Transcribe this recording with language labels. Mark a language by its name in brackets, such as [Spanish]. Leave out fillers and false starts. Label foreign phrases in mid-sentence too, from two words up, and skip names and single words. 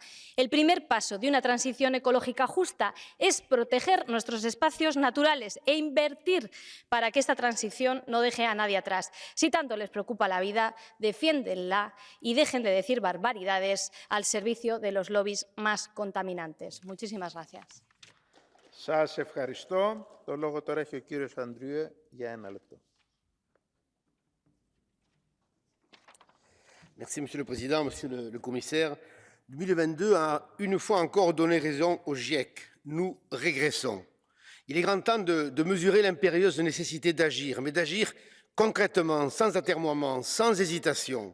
[Spanish] El primer paso de una transición ecológica justa es proteger nuestros espacios naturales e invertir para que esta transición no deje a nadie atrás. Si tanto les preocupa la vida, defiéndenla y dejen de decir barbaridades al servicio de los lobbies más contaminantes. Muchísimas gracias. [Greek] Σας ευχαριστώ. Το λόγο τώρα έχει ο κύριος Ανδριέ για 1 λεπτό. [French] Merci, Monsieur le Président, Monsieur le Commissaire. 2022 a une fois encore donné raison au GIEC. Nous régressons. Il est grand temps de mesurer l'impérieuse nécessité d'agir, mais d'agir concrètement, sans atermoiement, sans hésitation.